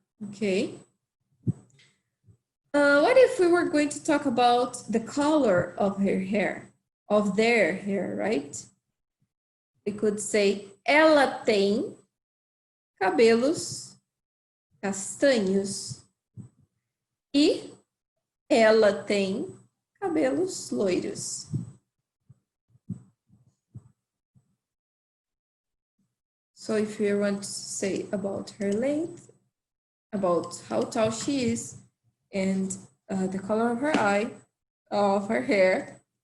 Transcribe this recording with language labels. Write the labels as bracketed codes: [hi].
[en] Okay. What if we were going to talk about the color of her hair, of their hair, right? We could say, [pt] ela tem cabelos castanhos e ela tem cabelos loiros. [en] So if you want to say about her length, about how tall she is, and the color of her eye, of her hair.